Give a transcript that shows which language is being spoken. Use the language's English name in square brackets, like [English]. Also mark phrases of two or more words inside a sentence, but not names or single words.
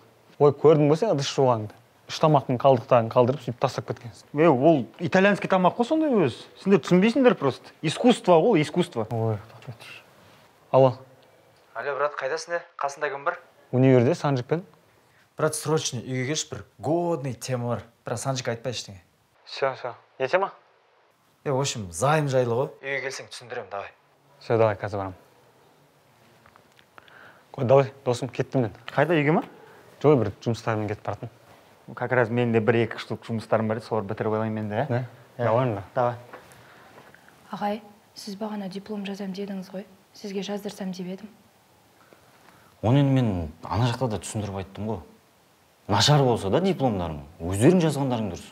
[Kazakh] Ой, көрдің бе сен ыдыс жуғанды? 3 тамақтың қалдықтарын қалдырып, сөйтіп тастап кеткенсің. Ол итальянский тамақ қой сондай өз. Сендер түсінбейсіңдер просто. Искусство ғой, искусство. Ой, алло. Алло, брат, қайдасың? Қасында кім бар? Универде Санжикпен. Брат, срочно үйге келші, бір [Russian] годный тема [Kazakh] бар. Бірақ Санжик айтпай ештеңе. [Russian] Все. Не тема? В общем, [Kazakh] займ жайлы ғой. Үйге келсең түсіндірем, давай. [Russian] Все, давай, [Kazakh] қазір барам. Қой, давай, досым, кеттім мен. Қайда, үйге ма? Жой, бір жұмыстармен кетіп баратын. [Russian] Как раз [Kazakh] менде 1-2 штук жұмыстарым бар еді, солар бітіріп алайын менде, Не? Давай. Давай. Ағай, сіз бағана диплом жазам дедіңіз ғой. Сізге жаздырсам деп едім. Оны енді мен ана жақта да түсіндіріп айттым ғой. Нашар болса да дипломдарың, өздерің жазғандарың дұрыс.